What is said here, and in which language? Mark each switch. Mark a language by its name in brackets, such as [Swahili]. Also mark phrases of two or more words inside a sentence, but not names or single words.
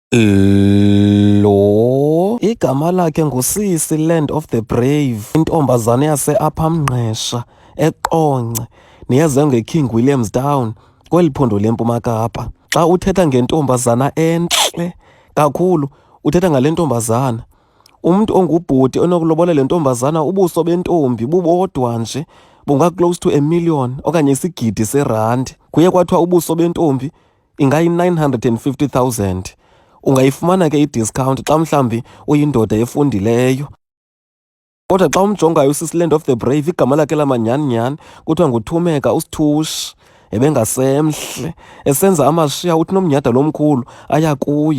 [Xhosa] Lo igama lakhe nguSisi Land of the Brave, intombazane yase-Upper Mngqesha, eQonce, neyaziwa ngeKing Williamstown kweli phondo leMpuma Kapa. Xa uthetha ngentombazana entle kakhulu, uthetha ngale ntombazana. Umntu ongubhuti onokulobola le ntombazana ubuso bentombi bubodwa nje bunga- [English] close to 1 million [Xhosa] okanye isigidi serandi. Kuye kwathiwa ubuso bentombi ingayi-950,000. Ungayifumana ke i-discount xa mhlambi uyindoda efundileyo. Kodwa xa umjongayo uSisi Land of the Brave, igama lakhe lamanyani-nyani kuthiwa nguThumeka uSithushi, ebengasemhle esenza amashiya, uthi nomnyhada lomkhulu aya kuye.